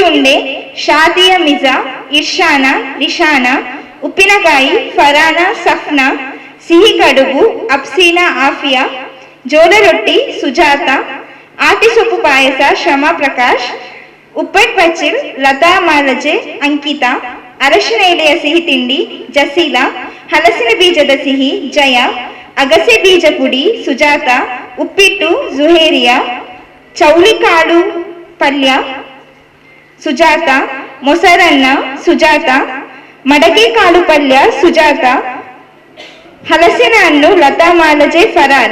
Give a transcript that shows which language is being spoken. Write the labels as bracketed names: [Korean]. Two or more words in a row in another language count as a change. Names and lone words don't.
[Kannada] ಉಂಡೆ ಶಾದಿಯಾ, ಮಿಜಾ, ಇರ್ಷಾನಾ, ರಿಶಾನಾ, ಉಪ್ಪಿನಕಾಯಿ ಫರಾನಾ, ಸಫ್ನಾ, ಸಿಹಿ ಕಡುಬು ಅಫ್ಸೀನಾ, ಆಫಿಯಾ, ಜೋಳ ರೊಟ್ಟಿ ಸುಜಾತ, ಆಟಿ ಸೊಪ್ಪು ಪಾಯಸ ಶ್ರಮಾ ಪ್ರಕಾಶ್, ಉಪ್ಪಟ್ ಪಚ್ಚಿಲ್ ಲತಾ ಮಾಲಜೆ ಅಂಕಿತಾ, ಅರಶಿನ ಎಲೆಯ ಸಿಹಿ ತಿಂಡಿ ಜಸೀಲಾ, ಹಲಸಿನ ಬೀಜದ ಸಿಹಿ ಜಯ, ಅಗಸೆ ಬೀಜ ಪುಡಿ ಸುಜಾತ, ಉಪ್ಪಿಟ್ಟು ಜುಹೇರಿಯಾ, ಚೌಳಿಕಾಳು ಪಲ್ಯ ಸುಜಾತ, ಮೊಸರನ್ನ ಸುಜಾತ, ಮಡಕೆ ಕಾಳು ಪಲ್ಯ ಸುಜಾತ, ಹಲಸಿನ ಹಣ್ಣು ಲತಾ ಮಾಲಜೆ ಫರಾನ.